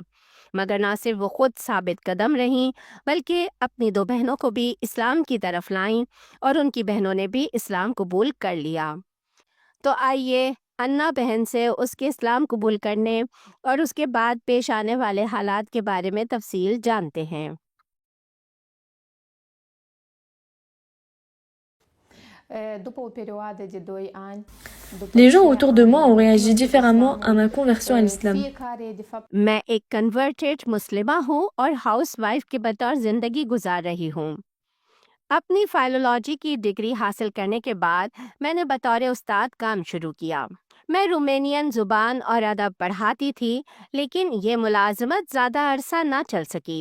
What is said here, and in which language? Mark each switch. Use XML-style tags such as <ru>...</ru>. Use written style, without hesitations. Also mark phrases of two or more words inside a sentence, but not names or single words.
<ur>مگر نہ صرف وہ خود ثابت قدم رہیں، بلکہ اپنی دو بہنوں کو بھی اسلام کی طرف لائیں اور ان کی بہنوں نے بھی اسلام قبول کر لیا. تو آئیے انا بہن سے اس کے اسلام قبول کرنے اور اس کے بعد پیش آنے والے حالات کے بارے میں تفصیل جانتے ہیں.</ur> <fr>Les gens autour de moi ont réagi différemment à ma conversion à l'islam.</fr> <ur>میں ایک کنورٹڈ مسلمہ ہوں اور ہاؤس وائف کے بطور زندگی گزار رہی ہوں. اپنی فلولوجی کی ڈگری حاصل کرنے کے بعد میں نے بطور استاد کام شروع کیا. میں رومانین زبان اور ادب پڑھاتی تھی، لیکن یہ ملازمت زیادہ عرصہ نہ چل سکی.</ur>